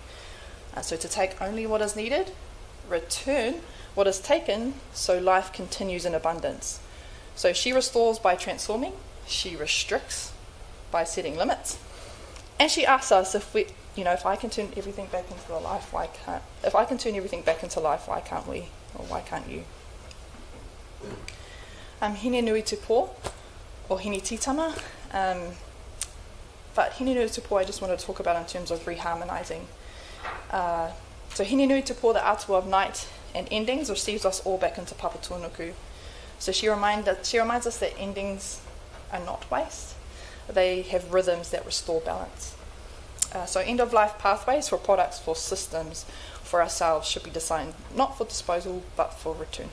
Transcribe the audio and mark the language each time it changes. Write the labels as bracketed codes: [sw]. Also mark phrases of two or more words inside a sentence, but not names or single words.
[en] So to take only what is needed, return what is taken, so life continues in abundance. So she restores by transforming, she restricts by setting limits, and she asks us if I can turn everything back into life, if I can turn everything back into life, why can't we, or why can't you? Hine nui te pō, or hine titama. But hine nui te pō I just wanted to talk about in terms of reharmonising. So hine nui te pō, the atua of night and endings, receives us all back into Papa Tūnuku. So she reminds us that endings are not waste. They have rhythms that restore balance. So end-of-life pathways for products, for systems, for ourselves should be designed not for disposal but for return.